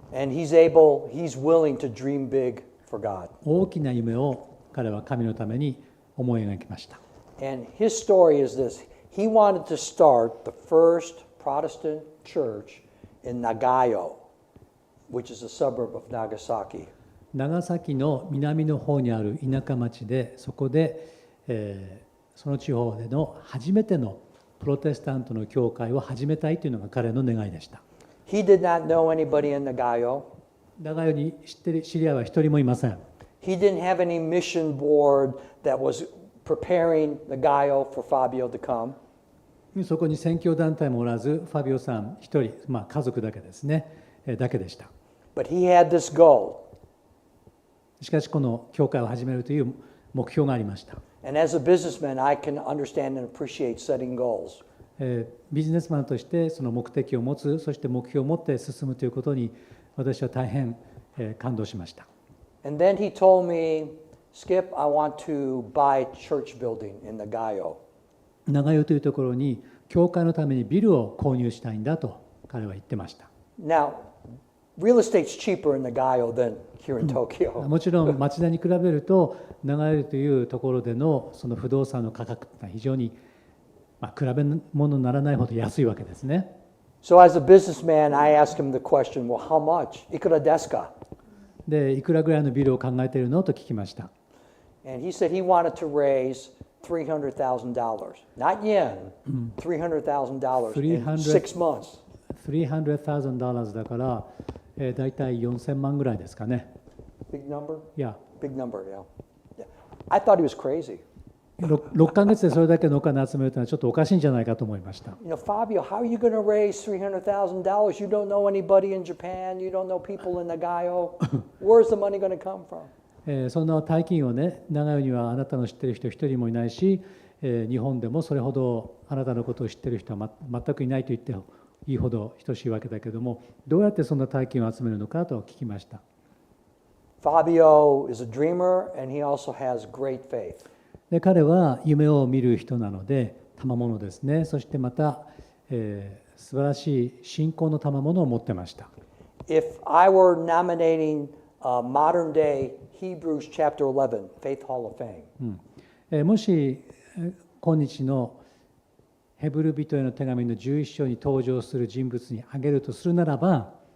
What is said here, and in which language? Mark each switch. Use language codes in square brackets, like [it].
[en] And he's willing to dream big for God. [ja] 大きな夢を彼は神のために思い描きました。 [en] And his story is this. He wanted to start the first Protestant church in Nagayo, which is a suburb of Nagasaki. [ja] 長崎の南の方にある田舎町で、そこで、その地方での初めてのプロテスタントの教会を始めたいというのが彼の願いでした。 [en] He did not know anybody in Nagayo. [ja] 長与に知り合いは一人もいません。 [en] He didn't have any mission board that was preparing Nagayo for Fabio to come. [ja] そこに宣教団体もおらず、ファビオさん一人、家族だけですね、だけでした。 [en] But he had this goal. [ja] しかしこの教会を始めるという目標がありました。 [en] And as a businessman, I can understand and appreciate setting goals. [ja] ビジネスマンとしてその目的を持つ、そして目標を持って進むということに私は大変感動しました。 [en] And then he told me, Skip, I want to buy a church building in Nagayo. [ja] 長与というところに教会のためにビルを購入したいんだと彼は言ってました。 [en] Now, real estate's cheaper in Nagayo than here in Tokyo. [ja] もちろん町田に比べると長与というところでのその不動産の価格は非常に比べ物にならないほど安いわけですね。 [en] So as a businessman, I asked him the question, well, how much? [ja] いくらですか? で、いくらぐらいのビルを考えているのと聞きました。 [en] And he said he wanted to raise $300,000, not yen, $300,000 in 6 months. [ja] $300,000 だから、だいたい4000万ぐらいですかね。 [en] Big number? Yeah. Big number, yeah. I thought he was crazy. [ja] 6ヶ月でそれだけのお金集めるというのはちょっとおかしいんじゃないかと思いました。 [en] Fabio, how are you going to raise $300,000? You don't know anybody in Japan. You don't know people in Nagayo. Where's the money going to come from? [ja] そんな大金をね、長与にはあなたの知っている人一人もいないし、日本でもそれほどあなたのことを知っている人は全くいないと言っていいほど等しいわけだけども、どうやってそんな大金を集めるのかと聞きました。 [en] Fabio is a dreamer and he also has great faith. [ja] で彼は夢を見る人なので賜物ですね。そしてまた、素晴らしい信仰の賜物を持ってました。 [en] If I were nominating modern day Hebrews chapter 11 Faith Hall of Fame. [ja] もし今日のヘブル人への手紙の11章に登場する人物に挙げるとするならば、